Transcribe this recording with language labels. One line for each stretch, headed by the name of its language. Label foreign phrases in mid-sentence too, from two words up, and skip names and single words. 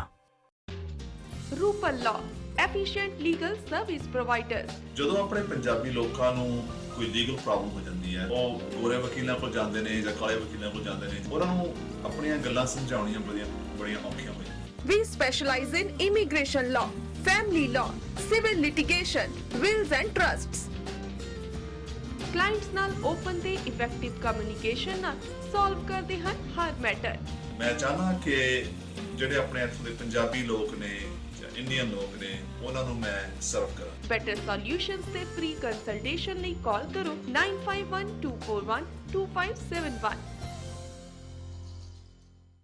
English: Rupal Law, efficient legal service providers.
Punjabi: ਜਦੋਂ ਆਪਣੇ ਪੰਜਾਬੀ ਲੋਕਾਂ ਨੂੰ ਕੋਈ
English: legal problem
Punjabi: ਹੋ ਜਾਂਦੀ ਹੈ, ਉਹ ਗੋਰੇ ਵਕੀਲਾਂ ਕੋਲ ਜਾਂਦੇ ਨੇ ਜਾਂ ਕਾਲੇ ਵਕੀਲਾਂ ਕੋਲ ਜਾਂਦੇ ਨੇ, ਉਹਨਾਂ ਨੂੰ ਆਪਣੀਆਂ ਗੱਲਾਂ ਸਮਝਾਉਣੀਆਂ ਬੜੀਆਂ ਔਖੀਆਂ ਹੋ ਜਾਂਦੀਆਂ।
English: We specialize in immigration law, family law, civil litigation, wills and trusts.
Punjabi: Clients ਨਾਲ open ਤੇ
English: effective communication
Punjabi: ਨਾਲ solve ਕਰਦੇ ਹਨ ਹਰ ਮੈਟਰ। ਮੈਂ ਚਾਹਨਾ ਕਿ ਜਿਹੜੇ ਆਪਣੇ ਇੱਥੋਂ ਦੇ ਪੰਜਾਬੀ ਲੋਕ ਨੇ ਜਾਂ ਇੰਡੀਅਨ ਲੋਕ ਨੇ, ਉਹਨਾਂ ਨੂੰ ਮੈਂ ਸਰਵ ਕਰਾਂ।
English: Better solutions
Punjabi: ਤੇ
English: free consultation
Punjabi: ਲਈ ਕਾਲ ਕਰੋ 9512412571।